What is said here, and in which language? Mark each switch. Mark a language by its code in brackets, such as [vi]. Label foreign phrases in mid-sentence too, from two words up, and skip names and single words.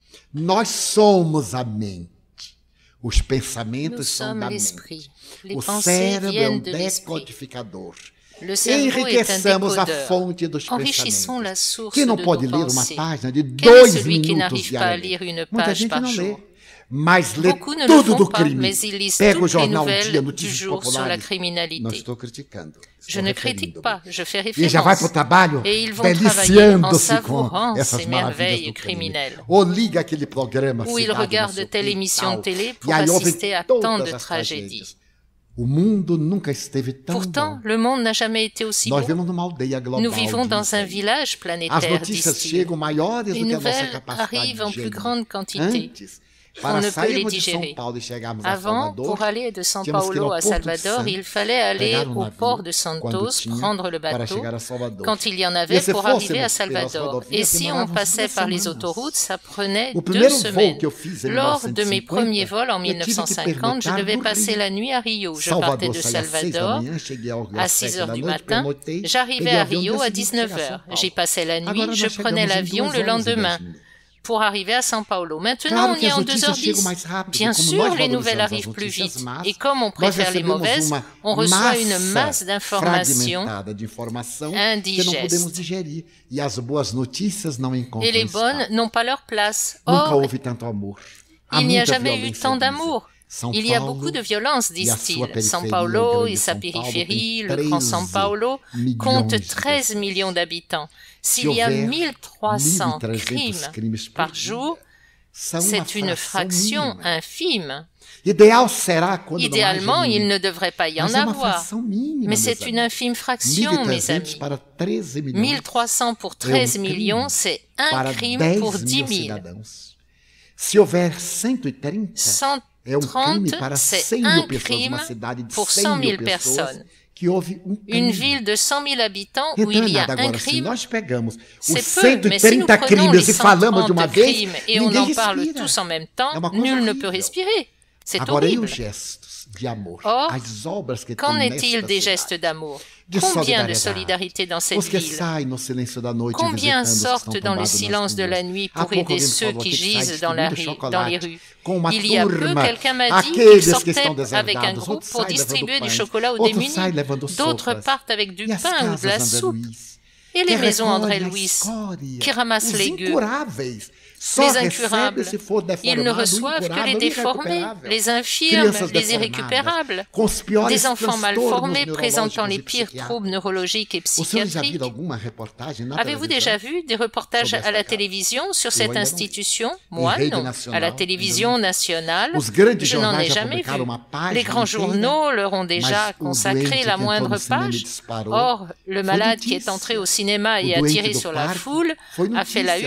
[pt] Nós somos a mente. Os [fr] Nous [pt] pensamentos são da [fr] sommes [pt] mente. [fr] l'esprit. Les [pt] O [fr] pensées [pt] cérebro é [fr] viennent de l'esprit. [pt] decodificador. [fr] Le cerveau est un [pt] Enriqueçamos a [fr] décodeur. [pt] fonte dos [fr] Enrichissons la [pt] pensamentos. [fr] source [pt] Quem não [fr] de [pt] pode [fr] nos [pt] ler uma [fr] pensées. [pt] página de [fr] Quel est [pt] 2 [fr] celui qui [pt] minutos [fr] n'arrive pas à [pt] diariamente? [fr] lire une [pt] Muita [fr] page [pt] gente [fr] par [pt] não lê. [fr] jour? [pt] Mas lê [fr] Beaucoup ne le [pt] tudo [fr] font [pt] do [fr] pas, [pt] crime. [fr] mais ils lisent [pt] Pega o [fr] toutes les [pt] jornal Dia, [fr] nouvelles du [pt] notícias [fr] jour sur la [pt] populares. Não [fr] criminalité. [pt] estou criticando. [fr] Je ne critique pas, je fais [pt] E já vai para o [fr] référence. [pt] trabalho [fr] Et ils vont travailler en [pt] deliciando-se com [fr] savourant [pt] essas [fr] ces [pt] maravilhas [fr] merveilles [pt] do crime. [fr] criminelles. [pt] Ou liga aquele programa [fr] Où ils [pt] Cidade, não sei [fr] regardent [pt] o [fr] telle [pt] quê e [fr] émission de [pt] tal. [fr] télé pour [pt] E aí houve [fr] assister à tant [pt] todas [fr] de [pt] as [fr] tragédies. [pt] O mundo nunca esteve tão [fr] Pourtant, [pt] bom. [fr] le monde n'a jamais été aussi [pt] Nós [fr] beau. [pt] vivemos numa aldeia global. [fr] Nous vivons dans un [pt] dizem. [fr] village [pt] As [fr] planétaire, [pt] notícias [fr] disent-ils. [pt] chegam maiores [fr] Les [pt] do que a nossa [fr] nouvelles [pt] capacidade [fr] arrivent en [pt] de [fr] plus [pt] gerir. [fr] grande quantité. [pt] Antes, para [fr] On ne peut les [pt] sairmos de São [fr] digérer. [pt] Paulo e chegarmos a [fr] Avant, [pt] Salvador, [fr] pour aller de São [pt] tínhamos que ir [fr] Paulo [pt] ao [fr] à [pt] Porto de [fr] Salvador, [pt] Santos, [fr] il fallait aller [pt] pegar [fr] au [pt] navio, [fr] port de [pt] quando [fr] Santos, [pt] tinha, [fr] prendre le [pt] para [fr] bateau, [pt] chegar a Salvador. [fr] quand il y en [pt] E [fr] avait [pt] se [fr] pour arriver [pt] fôssemos [fr] à [pt] pelas [fr] Salvador. [pt] rodovias, [fr] Et si on [pt] demorávamos [fr] passait [pt] 2 [fr] par les [pt] semanas. [fr] autoroutes, ça prenait [pt] O [fr] 2 [pt] primeiro voo [fr] semaines. [pt] que eu fiz em [fr] Lors de mes [pt] 1950, [fr] premiers vols en [pt] eu tive que [fr] 1950, je [pt] pernoitar [fr] devais [pt] no [fr] passer [pt] Rio. [fr] la nuit à Rio. Je partais [pt] Salvador [fr] de [pt] saía às 6 da [fr] Salvador [pt] manhã, cheguei ao Rio [fr] à [pt] às [fr] 6 [pt] 7 [fr] heures [pt] da [fr] du [pt] noite, [fr] matin. [pt] pernoitei, [fr] J'arrivais [pt] peguei o [fr] à [pt] avião [fr] Rio [pt] dia [fr] à [pt] seguinte chegar a [fr] 19 [pt] São [fr] heures. [pt] Paulo. [fr] J'y passais la [pt] Agora [fr] nuit, [pt] nós [fr] je prenais [pt] chegamos em [fr] l'avion [pt] 2 [fr] le [pt] horas e 10 [fr] lendemain [pt] minutos. [fr] pour arriver à São Paulo. Maintenant, [pt] Claro [fr] on [pt] que [fr] y est [pt] as [fr] en [pt] notícias chegam [fr] 2h10. [pt] mais rápido. [fr] Bien [pt] Como [fr] sûr, [pt] nós [fr] les nouvelles [pt] valorizamos as [fr] arrivent plus [pt] notícias [fr] vite. [pt] más, [fr] Et comme on [pt] nós [fr] préfère les [pt] recebemos [fr] mauvaises, [pt] uma [fr] on reçoit une [pt] massa [fr] masse d'informations [pt] fragmentada de informação que não [fr] indigestes. [pt] podemos digerir. E as boas notícias não encontram [fr] Et les bonnes [pt] espaço. [fr] n'ont pas leur place. [pt] Nunca [fr] Or, [pt] houve tanto amor. Há [fr] il n'y a [pt] muita [fr] jamais eu [pt] violência, [fr] tant [pt] dizem. [fr] d'amour. [pt] São [fr] Il y a [pt] Paulo [fr] beaucoup de violence, [pt] e a sua [fr] disent-ils. [pt] periferia, [fr] São [pt] o [fr] Paulo [pt] grande [fr] et sa [pt] São Paulo, [fr] périphérie, [pt] tem [fr] le grand São [pt] 13 [fr] Paulo, [pt] milhões [fr] compte [pt] de [fr] 13 millions d'habitants. [pt] Se [fr] S'il y a [pt] houver [fr] 1300 [pt] 1.300 crimes por [fr] par [pt] dia, [fr] jour, [pt] são [fr] c'est une fraction [pt] mínima. [fr] infime. [pt] Ideal será quando [fr] Idéalement, [pt] não haja [fr] il [pt] nenhum. [fr] ne devrait pas y en [pt] Mas é uma [fr] avoir. [pt] fração mínima, [fr] Mais [pt] meus [fr] c'est une [pt] amigos. [fr] infime fraction, mes [pt] 1.300 [fr] amis. [pt] para 13 milhões [fr] 1300 pour 13 [pt] crime [fr] millions, c'est un [pt] para [fr] crime [pt] 10 [fr] pour [pt] mil [fr] 10 000. [pt] cidadãos. Se houver 130, é crime [fr] 130, [pt] para [fr] c'est [pt] 100 [fr] un [pt] mil pessoas. [fr] crime [pt] Uma cidade de [fr] pour 100 [pt] 100 mil [fr] 000 [pt] pessoas [fr] personnes. [pt] que houve crime. [fr] Une ville de 100 000 habitants où [pt] Então [fr] il [pt] é [fr] y a [pt] nada. [fr] un [pt] Agora, se [fr] crime, [pt] nós pegamos os [fr] c'est peu, mais si nous [pt] 130 [fr] prenons les [pt] crimes e falamos de uma [fr] 130 [pt] vez, [fr] crimes et on [pt] ninguém [fr] en parle [pt] respira. [fr] tous en même temps, [pt] É uma coisa [fr] nul ne [pt] horrível. [fr] peut respirer. C'est [pt] Agora, e [fr] horrible. [pt] os gestos de amor? [fr] Or, [pt] As obras que [fr] Qu'en [pt] tem [fr] est-il [pt] nesta [fr] des [pt] cidade? [fr] gestes d'amour? [pt] De [fr] Combien de [pt] solidariedade. [fr] solidarité dans cette [pt] Os que [fr] ville? [pt] saem no silêncio da noite [fr] Combien [pt] visitando os que [fr] sortent [pt] estão [fr] dans le [pt] tombados [fr] silence [pt] nas [fr] de [pt] ruas? [fr] la nuit [pt] Há [fr] pour [pt] pouco [fr] aider [pt] alguém [fr] ceux [pt] falou [fr] qui [pt] que sai [fr] gisent dans les [pt] distribuindo [fr] rues? [pt] com uma [fr] Il y a peu, [pt] turma. [fr] quelqu'un m'a dit qu'il [pt] Aqueles que [fr] sortait [pt] estão [fr] avec un [pt] deserdados, [fr] groupe [pt] outros [fr] pour [pt] saem [fr] distribuer [pt] levando [fr] du [pt] pães, [fr] chocolat aux [pt] outros [fr] démunis. [pt] saem levando [fr] D'autres [pt] sopas. [fr] partent avec du [pt] E as [fr] pain ou de la [pt] casas André [fr] soupe. [pt] Luiz, [fr] Et les [pt] que [fr] maisons André [pt] recolhem a [fr] Louis, [pt] escória, [fr] qui ramassent [pt] os [fr] les gueux. [pt] incuráveis. Só [fr] Les [pt] recebe [fr] incurables, [pt] se for [fr] ils ne [pt] deformado, [fr] reçoivent que [pt] incurável, [fr] les déformés, [pt] irrecuperável. [fr] les infirmes, [pt] Crianças [fr] les [pt] deformadas, [fr] irrécupérables, [pt] com os piores [fr] des enfants mal [pt] transtornos [fr] formés présentant les [pt] neurológicos e [fr] pires [pt] psiquiátricos. [fr] troubles neurologiques et [pt] O senhor já [fr] psychiatriques. [pt] viu alguma reportagem na [fr] Avez-vous [pt] televisão? [fr] déjà vu des reportages [pt] Sobre [fr] à [pt] essa [fr] la [pt] casa? [fr] télévision sur [pt] Eu [fr] cette [pt] ainda não vi. [fr] institution? [pt] Em [fr] Moi, [pt] rede [fr] non. [pt] nacional, [fr] À la [pt] ainda [fr] télévision [pt] não. [fr] nationale, [pt] Os grandes [fr] je n'en ai [pt] jornais já [fr] jamais [pt] publicaram [fr] vu. [pt] uma página [fr] Les grands [pt] inteira, [fr] journaux leur ont déjà [pt] mas o [fr] consacré [pt] doente [fr] la [pt] que entrou [fr] moindre [pt] no cinema e [fr] page. [pt] disparou [fr] Or, le [pt] foi [fr] malade qui est [pt] notícia. [fr] entré au cinéma et [pt] O [fr] a [pt] doente [fr] tiré [pt] do [fr] sur la [pt] parque [fr] foule [pt] foi [fr] a fait la